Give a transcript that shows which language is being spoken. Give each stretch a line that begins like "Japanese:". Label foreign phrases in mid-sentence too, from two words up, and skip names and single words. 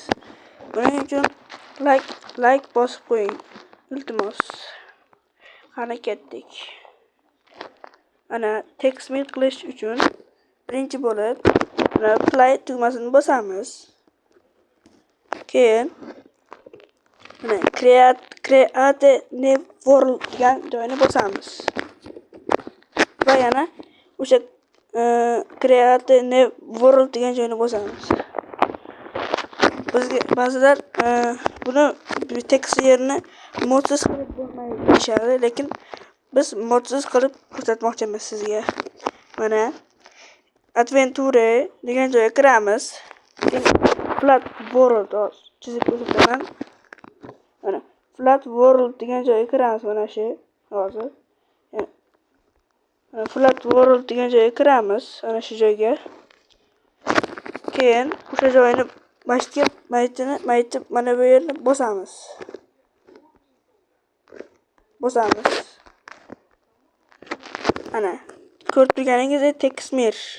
Uzbek: Buning uchun like bosib qo'ying. Iltimos. Qani ketdik. Ana tekst qilish uchun birinchi bo'lib play tugmasini bosamiz. Keyin
English: create new world
Uzbek: degan joyni bosamiz. Va yana o'sha
English: create new world
Uzbek: degan joyni bosamiz. Bizga ba'zilar buni tekst yerini modsiz qilib bo'lmaydi deyishadi, lekin biz modsiz qilib ko'rsatmoqchimiz sizga. Mana adventure degan joyga kiramiz.
English: Flat world
Uzbek: chizib ko'rsataman. Mana
English: flat world
Uzbek: degan joyga kiramiz, mana shu hozir.
English: Flat world
Uzbek: degan joyga kiramiz, ana shu joyga. Keyin o'sha joyni maytib mana bu yerni bosamiz. Ana ko'rib turganingizdek tekst mir.